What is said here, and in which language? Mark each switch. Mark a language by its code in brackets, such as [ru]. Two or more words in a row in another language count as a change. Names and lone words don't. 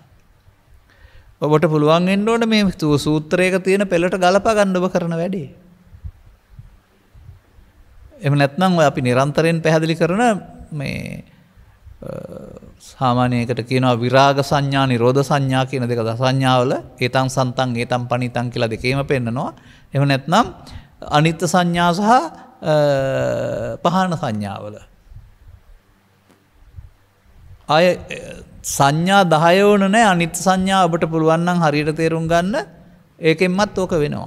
[si] ඔබට පුළුවන් වෙන්න ඕනේ මේ සූත්‍රයක තියෙන පෙළට ගලපා ගන්න ඔබ කරන වැඩේ. එහෙම නැත්නම් ඔය අපි නිරන්තරයෙන් පැහැදිලි කරන මේ සාමාන්‍යයකට කියනවා විරාග සංඥා, නිරෝධ සංඥා කියන දෙක දසඤ්ඤාවල [pi] ඒතං සන්තං ඒතං පනිතං [si] කියලා දෙකේම පෙන්නනවා. එහෙම නැත්නම් අනිත්‍ය සංඥා සහ පහන සංඥාවල. ආය සංඥා 10 වුණ නැහැ. අනිත්‍ය සංඥා ඔබට පුළුවන් නම් හරියට තේරුම් ගන්න ඒකෙන්මත් ඕක වෙනවා.